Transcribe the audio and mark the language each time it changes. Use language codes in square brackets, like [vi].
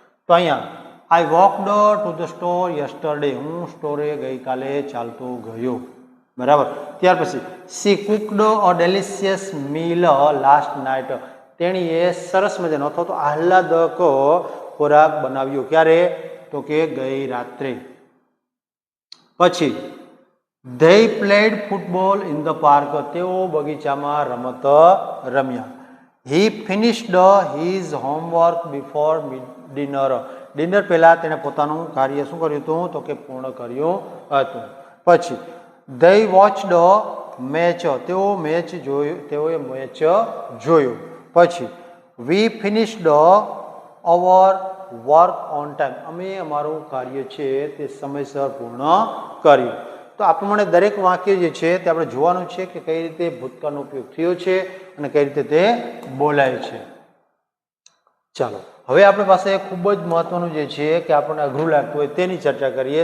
[gu] તો અહીંયા [en] I walked to the store yesterday. [gu] હું સ્ટોરે ગઈકાલે ચાલતો ગયો. બરાબર. ત્યાર પછી [en] She cooked a delicious meal last night. [gu] તેણીએ સરસ મજાનો અથવા તો આહલાદક ખોરાક બનાવ્યો. ક્યારે તો કે ગઈ રાત્રે. [en] પછી they played football in the park. [gu] તેઓ બગીચામાં રમત રમ્યા. [en] he finished his homework before dinner. [gu] Dinner પહેલા તેણે પોતાનું કાર્ય શું કર્યું હતું તો કે પૂર્ણ કર્યું હતું. પછી [en] they watched match. [gu] તેઓએ મેચ જોયું. [en] પછી we finished our work on time. [gu] અમે અમારું કાર્ય છે તે સમયસર પૂર્ણ કર્યું. તો આ પ્રમાણે દરેક વાક્ય જે છે તે આપણે જોવાનું છે કે કઈ રીતે ભૂતકાળનો ઉપયોગ થયો છે અને કઈ રીતે તે બોલાય છે. ચાલો હવે આપણી પાસે ખૂબ જ મહત્વનું જે છે કે આપણને અઘરું લાગતું હોય તેની ચર્ચા કરીએ.